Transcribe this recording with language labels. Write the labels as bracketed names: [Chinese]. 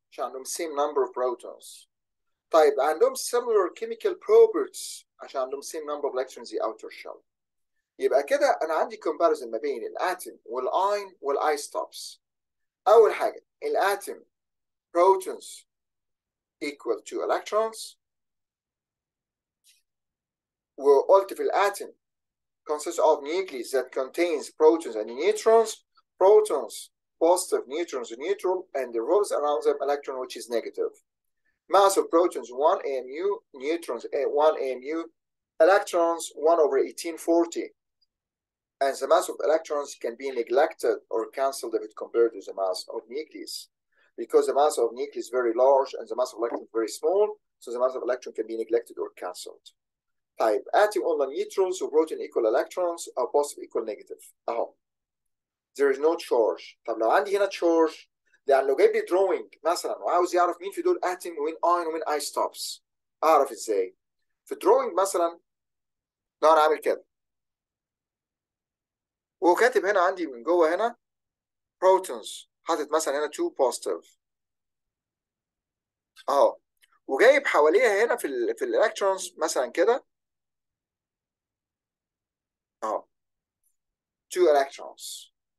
[Arabic] عشان عندهم [English] same number of protons. طيب عندهم similar chemical properties عشان عندهم same number of electrons in the outer shell. [Arabic] يبقى كده انا عندي comparison ما بين الاتم والاين والايسوتوبس. اول حاجه الاتم [English] protons equal to electrons، وقلت في الاتم consists of nucleus that contains protons and neutrons. Protons positive, neutrons neutral, and revolves around them electron which is negative. Mass of protons 1 AMU, neutrons 1 AMU, electrons 1 over 1840. And the mass of electrons can be neglected or cancelled if it compared to the mass of nucleus. Because the mass of nucleus is very large and the mass of electron is very small, so the mass of electron can be neglected or cancelled. طيب atom قلنا neutrals وبروتون equal electrons أو positive equal negative أهو. There is no charge. [Arabic] طب لو عندي هنا charge، يعني لو جايب لي drawing مثلا وعاوز يعرف مين في دول atom ومين ion ومين isotopes، أعرف إزاي؟ في drawing مثلا لو أنا عامل كده وكاتب هنا عندي من جوه هنا protons، حاطط مثلا هنا 2 positive أهو، وجايب حواليها هنا في الالكترونز مثلا كده أهو [English] 2 electrons.